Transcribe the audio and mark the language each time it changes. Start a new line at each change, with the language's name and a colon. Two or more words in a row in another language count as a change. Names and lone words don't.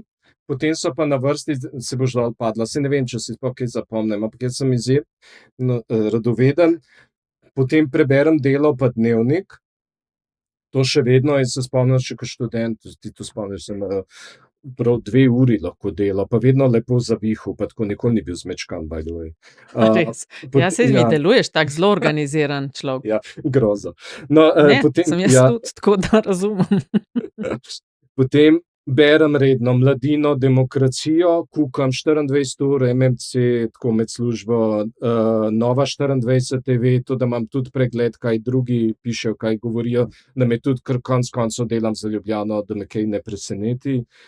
Slovenian: Potem so pa na vrsti, se boš dol padla, saj ne vem, če si sploh kaj zapomnim, ampak jaz sem radoveden. Potem preberem Delo pa Dnevnik. To še vedno, jaz se spomnim še kot študent, ti to spomniš, sem prav 2 uri lahko delal, pa vedno lepo zavihal, pa tako nikoli ni bil zmečkan,
English: by the way.
Slovenian: A res? Ja, saj mi deluješ tako zelo organiziran človek. Ja, groza. No, Ne, potem, sem jaz tudi, tako da razumem. Potem berem redno Mladino, Demokracijo, kukam 24 ur, MMC, tako med službo, Nova24 TV, to, da imam tudi pregled, kaj drugi pišejo, kaj govorijo, da me tudi kar konec koncev delam za Ljubljano, da me kaj ne preseneti.